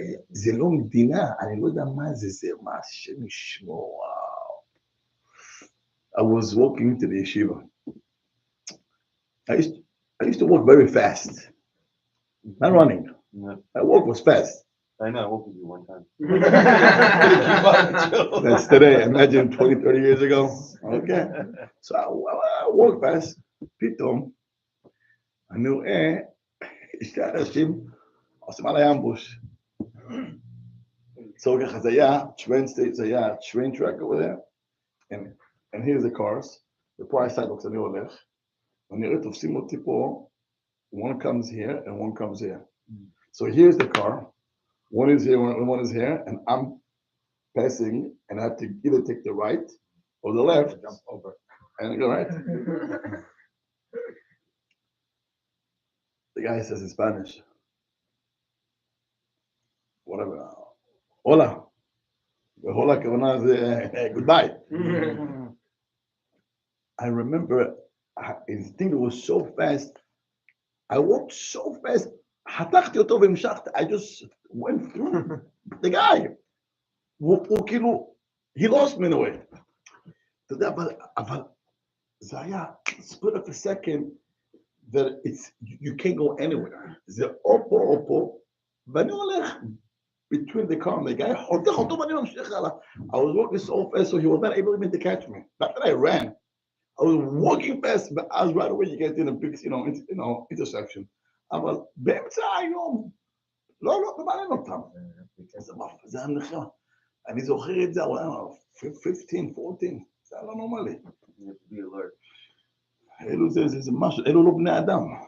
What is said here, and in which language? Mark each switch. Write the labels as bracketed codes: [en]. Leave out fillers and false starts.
[he] זה לא מדינה, אני לא יודע מה זה מה השם ישמור. [en] I was walking to the yeshiva. I used to walk very fast. Not running. No. My walk was fast. I know, I walked with you one time. That's today. Imagine 20, 30 years ago. Okay. So I walk fast. [he] פתאום, אני רואה שתי אנשים עושים עליי אמבוש. [en] So [he] ככה זה היה [en] train track over there. And here's the cars. [he] ופה ה-sidewalks, אני הולך. ואני רואה תופסים אותי פה. [en] One comes here and one comes here. So here's the car. One is here, one is here, and I'm passing, and I have to either take the right or the left. Jump over. And I go right. The guy says in Spanish, whatever. Hola. Hola, goodbye. I remember, I think it was so fast. I walked so fast. [he] חתכתי אותו והמשכתי. [en] I just went through the guy. [he] הוא כאילו, [en] he lost me in a way. [he] אתה יודע, אבל זה היה [en] split of a second that it's, you can't go anywhere. [he] זה או פה, ואני הולך [en] between the car and the guy, [he] חותך אותו ואני ממשיך הלאה. [en] I was walking so fast, so he was not able even to catch me. Not that I ran. I was walking fast, but I was right away, you get in a big, intersection. [he] אבל באמצע היום, לא מעניין אותם. זה הנכה. אני זוכר את זה, 15, 14, זה לא נורמלי. אלו זה משהו, אלו לא בני אדם.